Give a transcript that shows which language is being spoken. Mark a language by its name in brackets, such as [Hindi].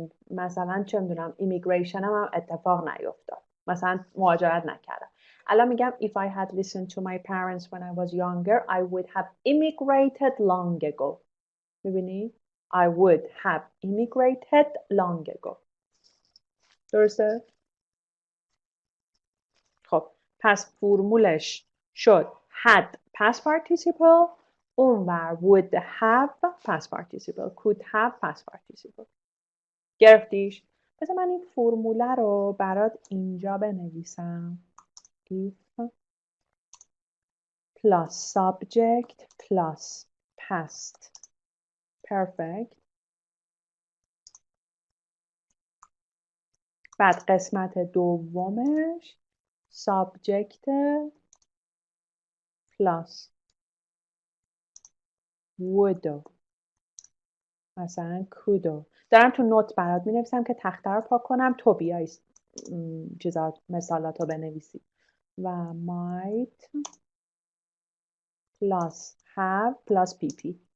[Persian] مثلا چه میدونم ایمیگریشنم هم اتفاق نیفتاد مثلا مهاجرت نکردم الان میگم [English] if I had listened to my parents when I was younger I would have immigrated long ago [Persian] میبینی [English] I would have immigrated long ago [Persian] درسته؟ خب پس فرمولش شد [English] had past participle اونور would have past participle could have past participle. [Persian] گرفتیش؟ بذار من این فرموله رو برات اینجا بنویسم. [English] if plus subject plus past perfect. [Persian] بعد قسمت دومش [English] subject plus would مثلا could. [Persian] دارم تو نوت برات می نویسم که تخته رو پاک کنم تو بیای چیزا مثالاتو بنویسی. [English] و might plus have plus pp.